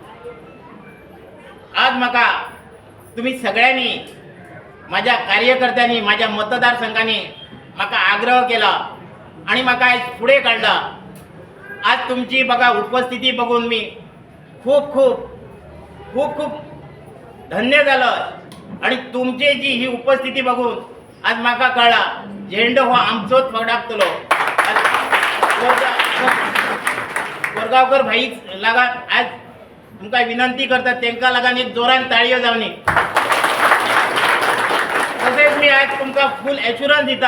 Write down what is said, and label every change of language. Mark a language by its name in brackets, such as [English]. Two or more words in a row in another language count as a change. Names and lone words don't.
[Konkani] आज म्हाका तुम्ही सगळ्यांनी, माझ्या कार्यकर्त्यांनी, माझ्या मतदारसंघाने म्हाका आग्रह केला आणि म्हाका आज पुढे काढला. आज तुमची बघा उपस्थिती बघून मी खूप खूप खूप खूप धन्य झालो आणि तुमची जी ही उपस्थिती बघून आज म्हाका कळला झेंडो हो आमचोच फडकतलो. कोरगावकर भाई लागान आज तुमकां विनंती करतात, तांकां लागून एक जोरान ताळयो जावनी. तसेच मी आज तुमकां [English] full assurance [Konkani] दिता.